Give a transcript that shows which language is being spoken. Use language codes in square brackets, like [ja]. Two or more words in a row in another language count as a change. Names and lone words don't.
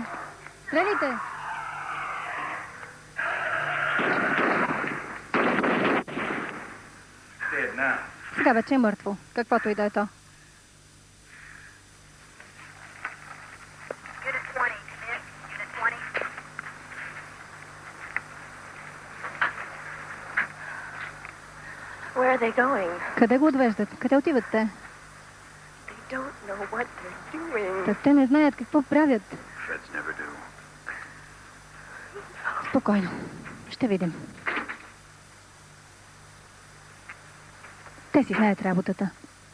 [bg] Стреляйте. Сега вече е мъртво. Каквото и да е то. [en] Unit 20, come in. Unit 20. Where are they going? [bg] Къде го отвеждат? Къде отиват те? [en] They don't know what they're doing. [bg] Та те не знаят какво правят. [en] Feds never do. [bg] Спокойно. Ще видим. Те си знаят работата.